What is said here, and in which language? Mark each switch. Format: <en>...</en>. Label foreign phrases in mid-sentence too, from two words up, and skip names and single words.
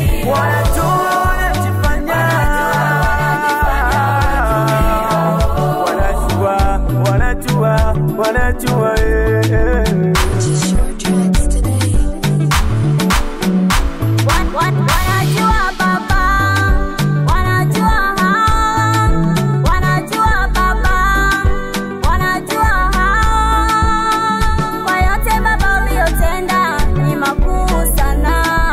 <sw>Wanajua, wanajifanya. Wanajua, wanajua, wanajua, eh, eh.</sw> <en>Purchase your tracks today.</en> <sw>Wa-, wa-, wanajua baba, wanajua hawa, wanajua baba. Wanajua hao, kwa yote Baba uliyotenda ni makuu sana.</sw>